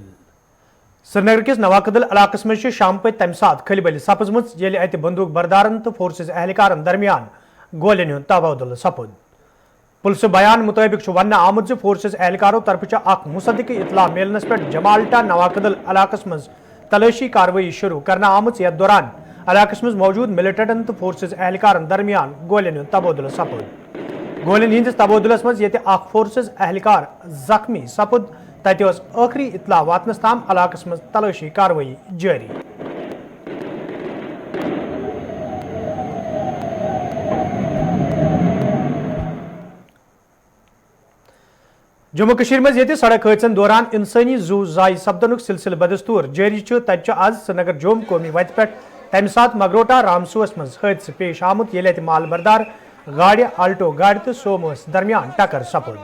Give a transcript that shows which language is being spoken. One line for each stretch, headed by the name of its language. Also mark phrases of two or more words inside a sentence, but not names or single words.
Kashmiri: سرینگر کِس نواکدل علاقس منٛز شام پٔتھ تم سات خل بل سپزم یہ اَتھ بندوق بردارن تہٕ فورسز اہلکارن درمیان گولین ہنٛد تبادلہٕ سپُد. پولیس بیان مطابق وَن آمُت فورسز اہلکارَو طرف مصدق اطلاع ملنس پٔتھ جمالٹہ نواکدل علاقس منٛز تلاشی کاروائی شروع کرنہٕ آمُت یتھ دوران علاقس منٛز موجود ملیٹنٹن تہٕ فورسز اہلکارن درمیان گولین ہنٛد تبادلہٕ سپُد. گولین ہنٛدِس تبادلس منٛز یہ فورسز اہلکار زخمی سپُد تہٕ آخری اطلاع واتنس تام علاقس منٛز تلاشی کاروائی جاری. جموں کشمیر منٛز یہ سڑک حادثن دوران انسانی زُو زیاں سپدن سلسلہٕ بدستور جاری تہٕ آز سرینگر جوم قومی وتھ پٔتھ تم سات مگروٹا رامسو منٛز حادثہ پیش آمُت یہ مال بردار گاڑ آلٹو گاڑ تہٕ سوموس درمیان ٹکر سپُد.